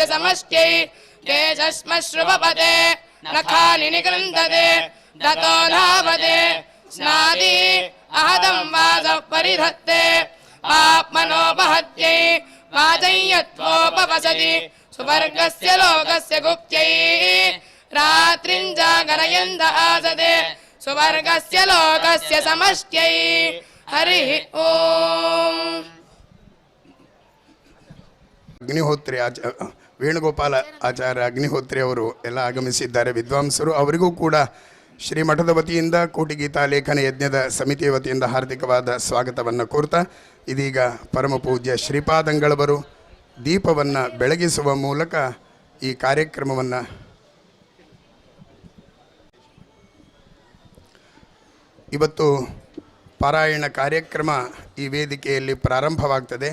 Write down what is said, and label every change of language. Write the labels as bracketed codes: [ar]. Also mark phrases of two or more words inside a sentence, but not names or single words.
[sa] ಸಮಷ್ಟ್ಯೈ ತೇಜಸ್ಮಶ್ರುವಪತೆ ನಖಾನಿ ನಿಗೃಹ್ಣತೆ ತತೋ ಧಾವತೆ ಸ್ನಾದಿ ಅಹದಂ ವಾಸಃ ಪರಿಧತ್ತೆ ಆತ್ಮನೋಪಹತ್ಯೈ ವಾಜಯ್ಯತ್ವೋಪವಸತಿ ಸುವರ್ಗಸ್ಯ ಲೋಕಸ್ಯ ಗುಪ್ತ್ಯೈ ರಾತ್ರಿಂ ಜಾಗರಯಂದ ಆಸದೆ ಸುವರ್ಗಸ್ಯ ಲೋಕಸ್ಯ ಸಮಷ್ಟ್ಯೈ. ಹರಿ ಓಂ. [kn] ಅಗ್ನಿಹೋತ್ರಿ ವೇಣುಗೋಪಾಲ ಆಚಾರ್ಯ ಅಗ್ನಿಹೋತ್ರಿ ಅವರು ಎಲ್ಲ ಆಗಮಿಸಿದ್ದಾರೆ, ವಿದ್ವಾಂಸರು. ಅವರಿಗೂ ಕೂಡ ಶ್ರೀಮಠದ ವತಿಯಿಂದ ಕೋಟಿಗೀತಾ ಲೇಖನ ಯಜ್ಞದ ಸಮಿತಿಯ ವತಿಯಿಂದ ಹಾರ್ದಿಕವಾದ ಸ್ವಾಗತವನ್ನು ಕೋರ್ತಾ ಇದೀಗ ಪರಮಪೂಜ್ಯ ಶ್ರೀಪಾದಂಗಳವರು ದೀಪವನ್ನು ಬೆಳಗಿಸುವ ಮೂಲಕ ಈ ಕಾರ್ಯಕ್ರಮವನ್ನು ಇವತ್ತು ಪಾರಾಯಣ ಕಾರ್ಯಕ್ರಮ ಈ ವೇದಿಕೆಯಲ್ಲಿ ಪ್ರಾರಂಭವಾಗ್ತದೆ.